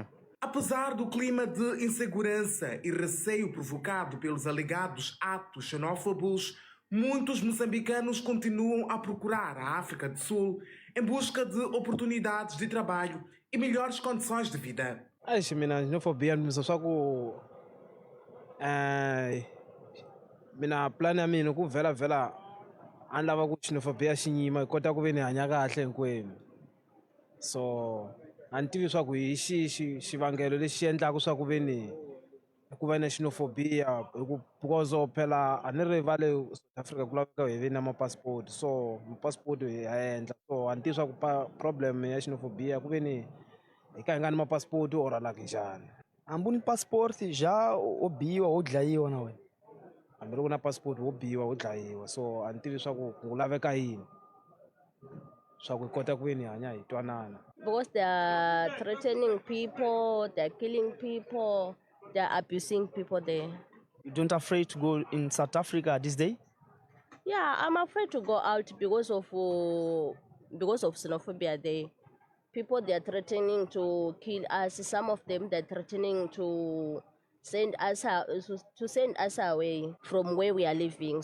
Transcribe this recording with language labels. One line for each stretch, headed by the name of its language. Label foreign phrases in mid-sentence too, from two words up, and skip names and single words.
Portuguese: Apesar do clima de insegurança e receio provocado pelos alegados atos xenófobos, muitos moçambicanos continuam a procurar a África do Sul em busca de oportunidades de trabalho e melhores condições de vida.
Tsonga: Mina, xenofobia, só que mina plana mina ku vela andava ku xenofobia xinyima kota ku ve ni hanya kahle hinkwenu. So a ni tivi swa ku hi xivangelo lexi endlaka swa ku ve ni ku va na xenofobia because phela a ni rivale South Africa ku laveka hi ve na mapassport, so mapassport hi endla, so a ni tivi swa ku problem ya xenofobia ku ve ni hi ka hi nga ni mapassport or alaka njhani. Hambi ni passport já wo biwa wo dlayiwa na wena. Hambi loko na passport wo biwa wo dlayiwa, so a ni tivi swa ku laveka yini swa ku hi kota ku ve ni hanya hi twanana.
English: Because they are threatening people, they are killing people, they are abusing people there. You don't afraid to go in South Africa this day? Yeah, I'm afraid to go out because of xenophobia there. People, they are threatening to kill us. Some of them, they're threatening to send us away from where we are living.